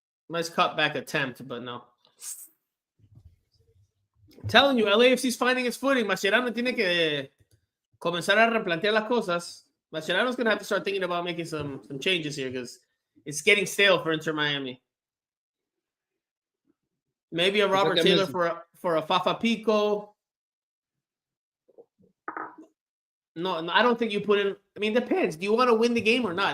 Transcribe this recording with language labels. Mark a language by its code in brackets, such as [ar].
[en] Nice cutback attempt, but no. I'm telling you, LAFC's finding its footing. [es] Mascherano tiene que comenzar a replantear las cosas. [en] Mascherano's going to have to start thinking about making some changes here because it's getting stale for Inter Miami. Maybe a Robert Taylor for a Fafa Pico. No, I don't think you put in. I mean, it depends. Do you want to win the game or not?